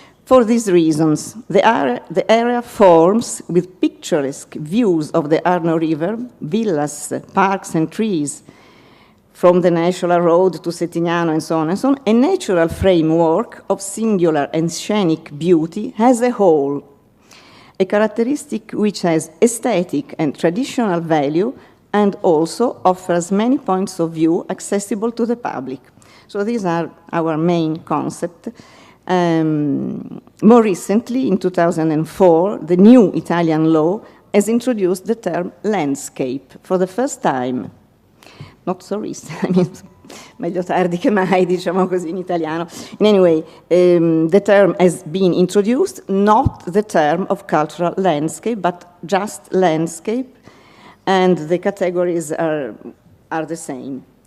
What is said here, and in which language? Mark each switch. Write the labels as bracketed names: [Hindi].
[English] For these reasons, the area forms with picturesque views of the Arno River, villas, parks and trees, from the National Road to Settignano and so on, a natural framework of singular and scenic beauty as a whole, a characteristic which has aesthetic and traditional value and also offers many points of view accessible to the public. So these are our main concepts. More recently, in 2004, the new Italian law has introduced the term landscape for the first time. Not so recent, I mean, [Italian] meglio tardi che mai, diciamo così in italiano. [English] In any way, the term has been introduced, not the term of cultural landscape, but just landscape, and the categories are the same.